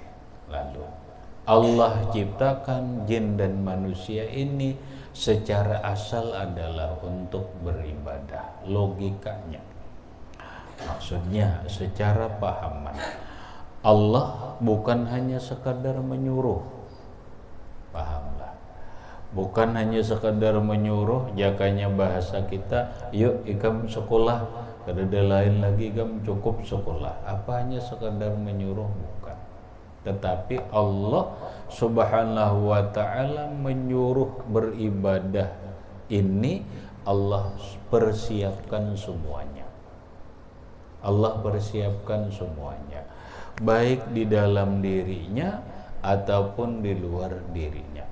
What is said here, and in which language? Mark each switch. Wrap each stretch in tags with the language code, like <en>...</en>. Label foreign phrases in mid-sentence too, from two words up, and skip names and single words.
<id>Lalu Allah ciptakan jin dan manusia ini secara asal adalah untuk beribadah. Logikanya, maksudnya secara pahaman, Allah bukan hanya sekadar menyuruh. Pahamlah, bukan hanya sekadar menyuruh.</id> <bjn>Jakanya bahasa kita, yuk ikam sekolah, kada ada lain lagi, ikam cukup sekolah.</bjn> <id>Apa hanya sekadar menyuruh? Bukan. Tetapi Allah</id> <ar>Subhanahu wa ta'ala</ar> <id>menyuruh beribadah ini, Allah persiapkan semuanya. Allah persiapkan semuanya, baik di dalam dirinya ataupun di luar dirinya.</id>